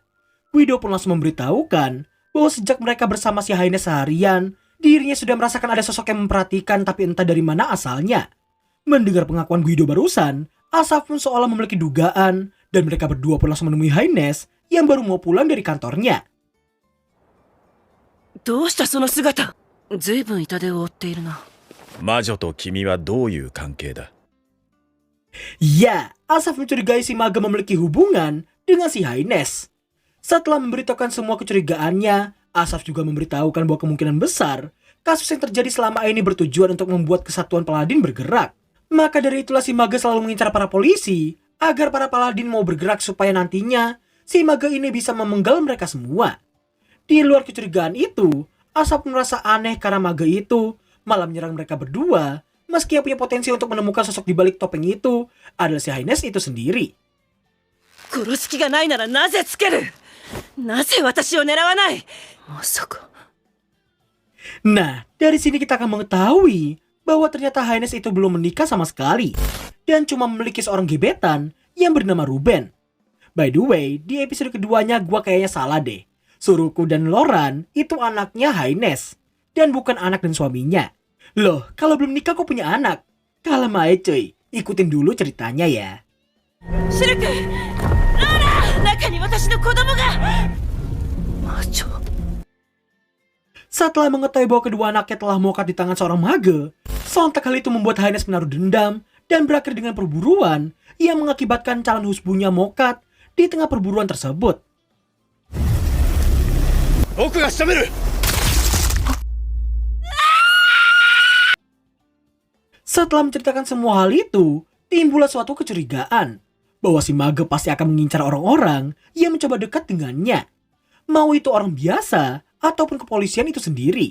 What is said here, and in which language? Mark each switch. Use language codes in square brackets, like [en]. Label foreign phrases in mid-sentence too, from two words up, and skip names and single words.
[id] Guido pun langsung memberitahukan bahwa sejak mereka bersama si Highness seharian, dirinya sudah merasakan ada sosok yang memperhatikan tapi entah dari mana asalnya. Mendengar pengakuan Guido barusan, Asaf pun seolah memiliki dugaan, dan mereka berdua pun langsung menemui Highness yang baru mau pulang dari kantornya. [ja] どうしたその姿。ずいぶん痛手を負っているな。魔女と君はどういう関係だ。 [id] Ya, Asaf mencurigai si mage memiliki hubungan dengan si Highness. Setelah memberitahukan semua kecurigaannya, Asaf juga memberitahukan bahwa kemungkinan besar kasus yang terjadi selama ini bertujuan untuk membuat kesatuan Paladin bergerak. Maka dari itulah si mage selalu mengincar para polisi agar para Paladin mau bergerak supaya nantinya si mage ini bisa memenggal mereka semua. Di luar kecurigaan itu, Asaf merasa aneh karena mage itu malah menyerang mereka berdua, meski yang punya potensi untuk menemukan sosok di balik topeng itu adalah si Highness itu sendiri. [ja] 殺す気がないならなぜつける。なぜ私を狙わない。まさか。 [id] Nah, dari sini kita akan mengetahui bahwa ternyata Haines itu belum menikah sama sekali dan cuma memiliki seorang gebetan yang bernama Ruben. [en] By the way, [id] di episode keduanya gua kayaknya salah deh. Suruku dan Loran itu anaknya Haines dan bukan anak dan suaminya. Loh, kalau belum nikah kok punya anak? Kalem aja cuy, ikutin dulu ceritanya ya. [ja] シルク、ローラ、中に私の子供が。魔女。 [id] Setelah mengetahui bahwa kedua anaknya telah mokat di tangan seorang mage, sontak hal itu membuat Haines menaruh dendam dan berakhir dengan perburuan yang mengakibatkan calon husbunya mokat di tengah perburuan tersebut. [ja] 僕が仕留める。 [id] Setelah menceritakan semua hal itu, timbullah suatu kecurigaan bahwa si mage pasti akan mengincar orang-orang yang mencoba dekat dengannya. Mau itu orang biasa ataupun kepolisian itu sendiri.